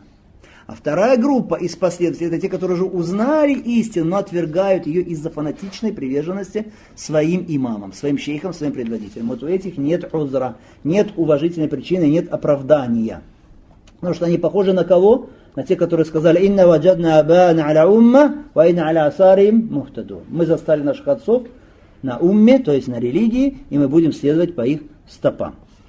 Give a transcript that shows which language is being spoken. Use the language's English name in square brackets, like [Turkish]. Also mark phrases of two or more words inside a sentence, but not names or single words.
[Russian] А вторая группа из последователей, это те, которые уже узнали истину, но отвергают ее из-за фанатичной приверженности своим имамам, своим шейхам, своим предводителям. Вот у этих нет узра, нет уважительной причины, нет оправдания. Потому что они похожи на кого? На те, которые сказали: [Arabic] «إنا وجدنا آباءنا على أمة، وإنا على آثارهم مهتدون». [Russian] Мы застали наших отцов на умме, то есть на религии, и мы будем следовать по их стопам.